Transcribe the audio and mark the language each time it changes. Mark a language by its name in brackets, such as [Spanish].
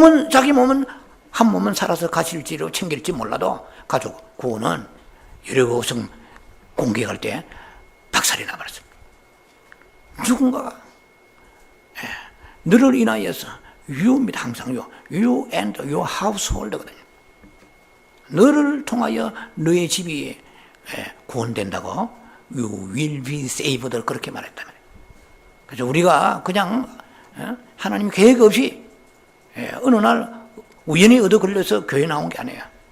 [Korean] 자기 몸은 한 몸은 살아서 가실지로 챙길지 몰라도 가족 구원은 여리고성 공격할 때 박살이 나버렸습니다. 누군가가 너를 인하여서 you입니다. 항상 [English] you and your household [Korean] 거든요. 너를 통하여 너의 집이 구원된다고 [English] you will be saved [Korean] 그렇게 말했단 말이에요. 그래서 우리가 그냥 하나님 계획 없이 어느 날 우연히 얻어 걸려서 교회 나온 게 아니에요.